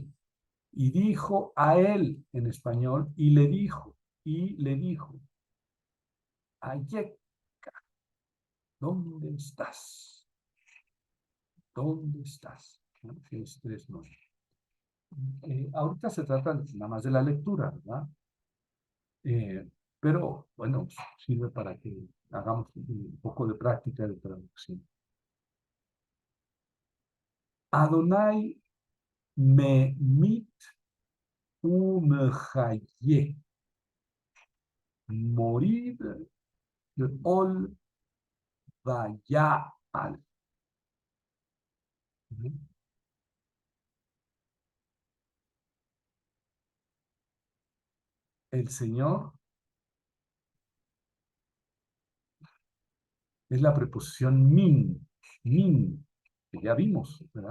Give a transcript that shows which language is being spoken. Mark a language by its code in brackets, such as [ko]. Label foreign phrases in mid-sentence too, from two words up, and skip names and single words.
[es] Y dijo a él en español, y le dijo, Ayek, ¿dónde estás? ¿Dónde estás? ¿No? Tienes tres no. Ahorita se trata nada más de la lectura, ¿verdad? Pero, bueno, sirve para que hagamos un poco de práctica de traducción. [he] אדני ממית ומחיה, מוריד שאול ויעל. [es] El Señor es la preposición min, que ya vimos, ¿verdad?